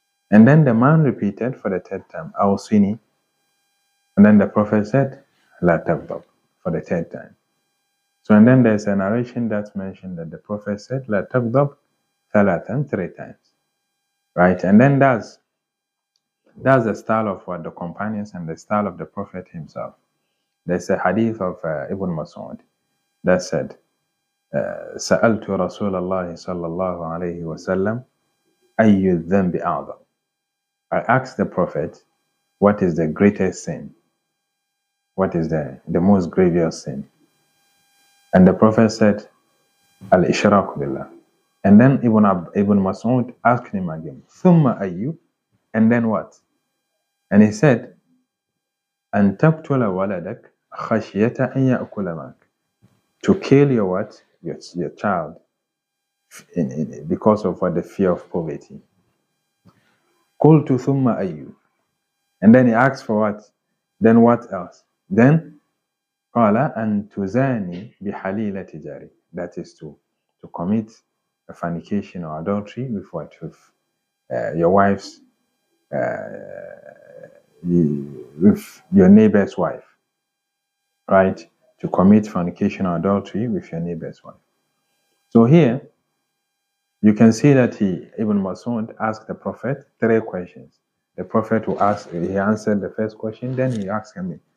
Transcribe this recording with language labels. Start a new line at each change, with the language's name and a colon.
English: And then the man repeated for the third time, awsini. And then the Prophet said, La taghdab, for the third time. So and then there's a narration that's mentioned that the Prophet said, La taghdab thalathan, 3 times. Right? And then that's the style of what the companions and the style of the Prophet himself. There's a hadith of Ibn Mas'ud that said,
Arabic: سألت رسول الله صلى الله عليه وسلم أي الذنب أعظم.
English: I asked the Prophet, what is the greatest sin? What is the most grievous sin? And the Prophet said, Al-Ishraq billah. And then Ibn Mas'ud asked him again,
Arabic: ثم أي?
English: And then what? And he said,
Arabic: أن تقتل ولدك خشية أن يأكل معك.
English: To kill your what? Your child because of what? The fear of poverty.
Arabic: قلت ثم أي?
English: And then he asked for what? Then what else? Then
Arabic: قال أن تزاني بحليلة جارك.
English: That is to commit a fornication or adultery with what? With your wife's with your neighbor's wife. Right? To commit fornication or adultery with your neighbor's wife. So here, you can see that Ibn Mas'ud asked the Prophet 3 questions. The Prophet he answered the first question, then he asked him